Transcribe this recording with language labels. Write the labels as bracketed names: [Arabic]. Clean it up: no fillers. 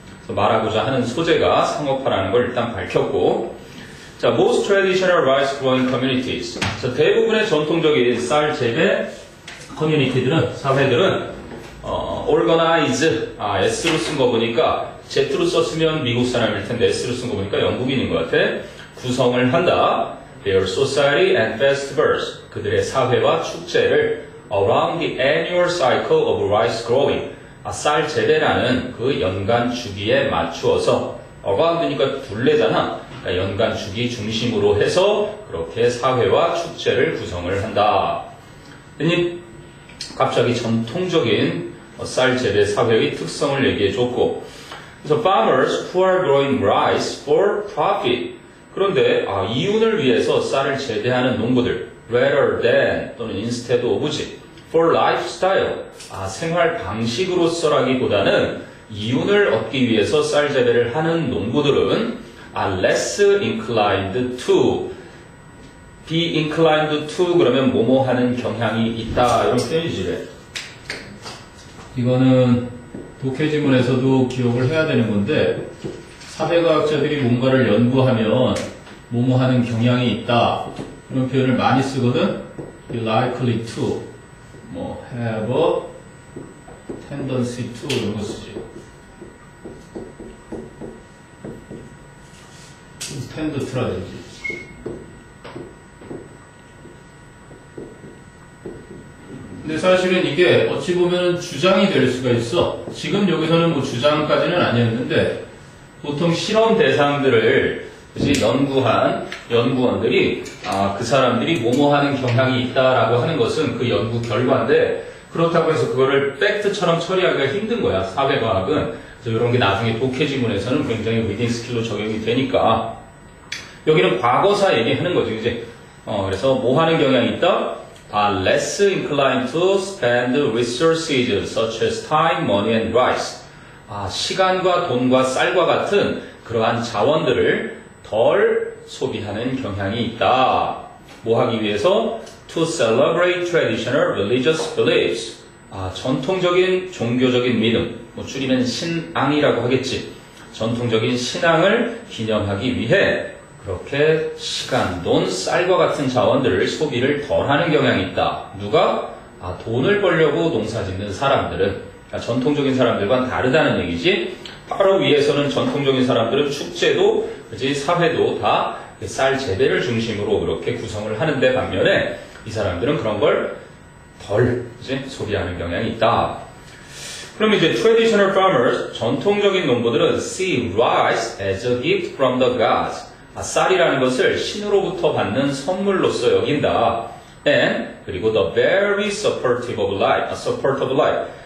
[Korean] 말하고자 하는 소재가 상업화라는 걸 일단 밝혔고, 자, [English] most traditional rice growing communities. [Korean] 자, 대부분의 전통적인 쌀 재배 커뮤니티들은, 사회들은, organize, S로 쓴 거 보니까, Z로 썼으면 미국 사람일 텐데, S로 쓴 거 보니까 영국인인 것 같아. 구성을 한다. [English] Their society and festivals. [Korean] 그들의 사회와 축제를 [English] around the annual cycle of rice growing. [Korean] 쌀 재배라는 그 연간 주기에 맞추어서, around니까 둘레잖아. 그러니까 연간 주기 중심으로 해서 그렇게 사회와 축제를 구성을 한다. 그러니 갑자기 전통적인 쌀 재배 사회의 특성을 얘기해 줬고, 그래서 [English] farmers who are growing rice for profit. [Korean] 그런데 이윤을 위해서 쌀을 재배하는 농부들, rather than 또는 instead of지, for lifestyle, 생활 방식으로서라기보다는 이윤을 얻기 위해서 쌀 재배를 하는 농부들은 [English] less inclined to, be inclined to [Korean] 그러면 뭐뭐 하는 경향이 있다 이런 표현이지. 이거는 독해지문에서도 기억을 해야 되는 건데, 사회과학자들이 뭔가를 연구하면 뭐뭐 하는 경향이 있다 이런 표현을 많이 쓰거든. [English] be likely to, 뭐 have a tendency to [Korean] 이런 거 쓰지. [English] tend to라든지. [Korean] 근데 사실은 이게 어찌 보면 주장이 될 수가 있어. 지금 여기서는 뭐 주장까지는 아니었는데, 보통 실험 대상들을 연구한 연구원들이 그 사람들이 뭐뭐 하는 경향이 있다라고 하는 것은 그 연구 결과인데, 그렇다고 해서 그거를 팩트처럼 처리하기가 힘든 거야, 사회과학은. 그래서 이런 게 나중에 독해지문에서는 굉장히 리딩 스킬로 적용이 되니까. 여기는 과거사 얘기하는 거죠, 이제. 그래서 뭐 하는 경향이 있다? [English] less inclined to spend resources such as time, money, and rice. [Korean] 시간과 돈과 쌀과 같은 그러한 자원들을 덜 소비하는 경향이 있다. 뭐 하기 위해서? [English] To celebrate traditional religious beliefs. [Korean] 전통적인 종교적인 믿음, 뭐 줄이면 신앙이라고 하겠지. 전통적인 신앙을 기념하기 위해 그렇게 시간, 돈, 쌀과 같은 자원들을 소비를 덜 하는 경향이 있다. 누가? 돈을 벌려고 농사 짓는 사람들은. 전통적인 사람들과는 다르다는 얘기지. 바로 위에서는 전통적인 사람들은 축제도, 그치, 사회도 다 쌀 재배를 중심으로 그렇게 구성을 하는데, 반면에 이 사람들은 그런 걸 덜 소비하는 경향이 있다. 그럼 이제 [English] traditional farmers, [Korean] 전통적인 농부들은 [English] see rice as a gift from the gods. [Korean] 쌀이라는 것을 신으로부터 받는 선물로서 여긴다. [English] And [Korean] 그리고 [English] the very supportive of life, support of life.